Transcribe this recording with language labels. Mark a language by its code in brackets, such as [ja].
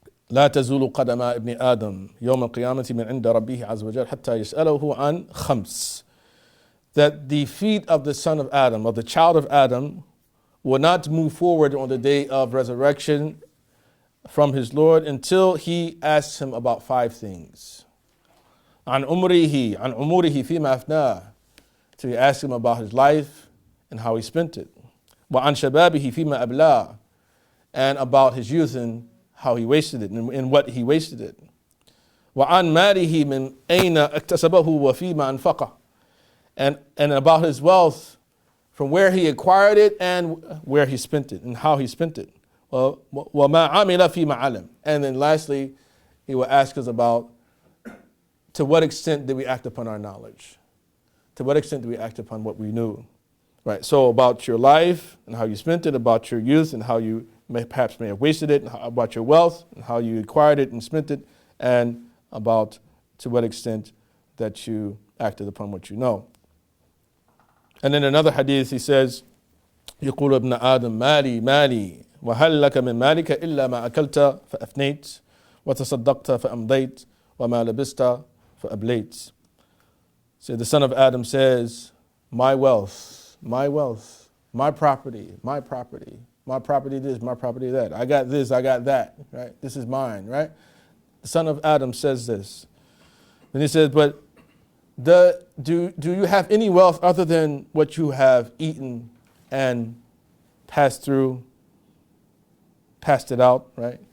[ar] لا تزول قدما ابن آدم يوم القيامة من عند ربه عز وجل حتى يسأله عن خمس. [en] That the feet of the son of Adam, of the child of Adam, will not move forward on the day of resurrection from his Lord until he asks him about five things. [ar] عن عمره فيما أفناه. [en] So he asks him about his life and how he spent it. [ar] وعن شبابه فيما أبلاه. [en] And about his youth and how he wasted it and what he wasted it. [ar] وعن ماله من أين اكتسبه وفيما أنفقه. [en] And about his wealth, from where he acquired it and where he spent it and how he spent it. [ar] وما عمل فيما علم. [en] And then lastly, he will ask us about to what extent did we act upon our knowledge? To what extent did we act upon what we knew? Right. So about your life and how you spent it, about your youth and how you may have wasted it, and about your wealth and how you acquired it and spent it, and about to what extent that you acted upon what you know. And in another hadith he says, [ar] يقول ابن آدم مالي مالي وهل لك من مالك إلا ما أكلت فأفنيت وتصدقت فأمضيت وما لبست فأبليت. [en] So the son of Adam says, my wealth, my property, my property this, my property that. I got this, I got that, right? This is mine, right? The son of Adam says this. Then he says, but do you have any wealth other than what you have eaten and passed it out, right?